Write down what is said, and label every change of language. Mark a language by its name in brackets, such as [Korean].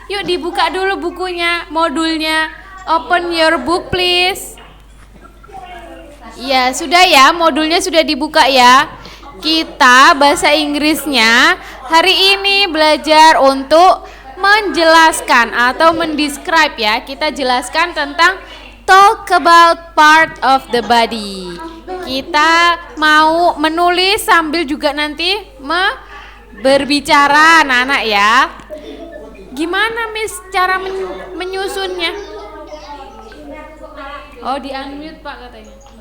[Indonesian] Yuk dibuka dulu bukunya, modulnya. [English] Open your book, please. [Indonesian] Ya, sudah ya, modulnya sudah dibuka ya. Kita bahasa Inggrisnya hari ini belajar untuk menjelaskan atau mendescribe ya. Kita jelaskan tentang [English] talk about part of the body. [Indonesian] Kita mau menulis sambil juga nanti berbicara anak-anak ya. Gimana Miss cara menyusunnya? Oh, di unmute Pak katanya.